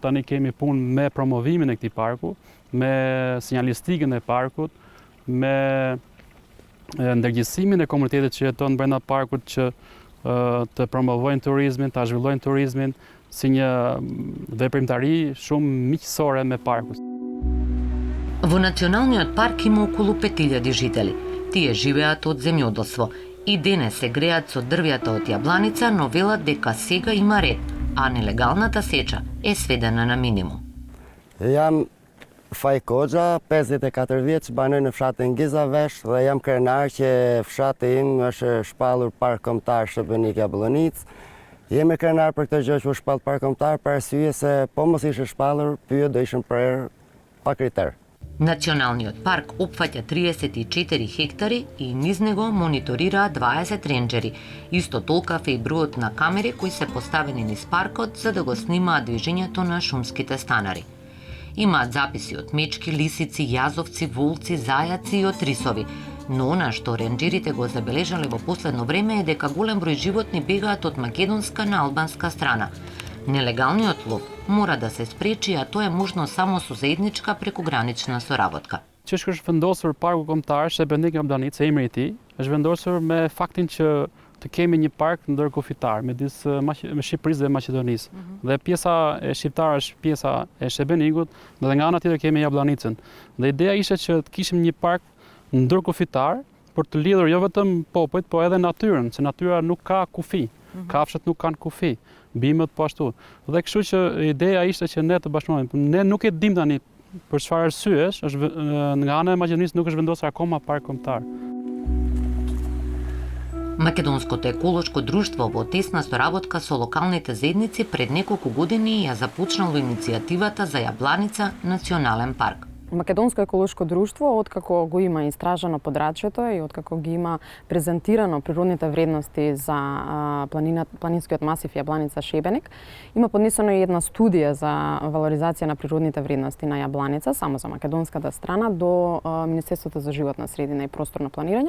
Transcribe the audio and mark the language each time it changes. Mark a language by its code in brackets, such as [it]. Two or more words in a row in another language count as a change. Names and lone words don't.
[sq] Tani kemi punë me promovimin e këtij parku, me sinjalistikën e parkut, me ndërgjegjësimin e komunitetit që jeton brenda parkut që të promovojnë turizmin, ta zhvillojnë turizmin si një veprimtari shumë miqësore me parkun. [mk] Во националниот парк има околу 5000 жители. Тие живеат од земјоделство и денес се греат со дрвјата од јабланица, но велат дека сега има ред, а нелегалната сеча е сведена на минимум. [sq] Jam Faj Koxha, 54 vjeç, banoj në fshatin Gizavesh dhe jam krenar që fshati im është shpallur park kombëtar Shëbenik Jablanic. Jemi krenar për këtë gjë që u shpall park kombëtar për arsye se po mos ishte shpallur, pyet do ishim prerë pa kriter. [mk] Националниот парк опфаќа 34 хектари и низ него мониторираат 20 ренџери. Исто толкав е и бројот на камери кои се поставени низ паркот за да го снимаат движењето на шумските станари. Имаат записи од мечки, лисици, јазовци, волци, зајаци и од рисови. Но она што ренџерите го забележале во последно време е дека голем број животни бегаат од македонска на албанска страна. Нелегалниот лов мора да се спречи, а тоа е можно само со заедничка прекугранична соработка. [sq] Që është vendosur parku kombëtar Shëbenik Jablanic, emri i tij, është vendosur me faktin që të kemi një park ndërkufitar midis Shqipërisë dhe Maqedonisë. Dhe pjesa e shqiptare është pjesa e Shëbenikut, dhe nga ana tjetër kemi Jablanicën. Dhe ideja ishte që të kishim një park ndërkufitar për të lidhur jo vetëm popujt, po edhe natyrën, se natyra nuk ka kufi. Kafshët nuk kanë kufi, bimët po ashtu. Dhe kështu që ideja ishte që ne të bashkëpunojmë. Ne nuk e dim tani për çfarë arsyesh, nga ana e Maqedonisë nuk është vendosur akoma park kombëtar. [mk] Македонското еколошко друштво во тесна соработка со локалните заедници пред неколку години ја започнало иницијативата за Јабланица национален парк. Македонско еколошко друштво, откако го има истражано подрачјето и откако ги има презентирано природните вредности за планинскиот масив Јабланица Шебеник, има поднесено и една студија за валоризација на природните вредности на Јабланица, само за македонската страна, до Министерството за животна средина и просторно планирање.